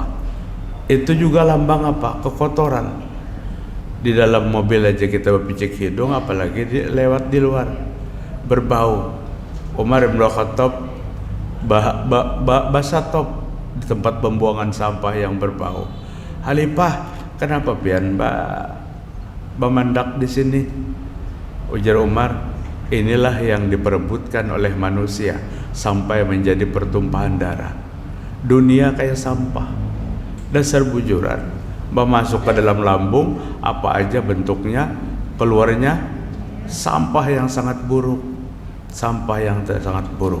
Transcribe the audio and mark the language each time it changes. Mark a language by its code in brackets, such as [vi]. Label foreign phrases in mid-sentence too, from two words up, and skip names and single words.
[id] Itu juga lambang apa? Kekotoran. Di dalam mobil aja kita berpicik hidung, apalagi lewat di luar, berbau. Umar bin Khattab basatop di tempat pembuangan sampah yang berbau. Halifah, kenapa pian bamandak di sini? Ujar Umar, inilah yang diperebutkan oleh manusia sampai menjadi pertumpahan darah. Dunia kayak sampah, [bjn] dasar bujuran, [id] masuk ke dalam lambung, apa aja bentuknya, keluarnya sampah yang sangat buruk, sangat buruk.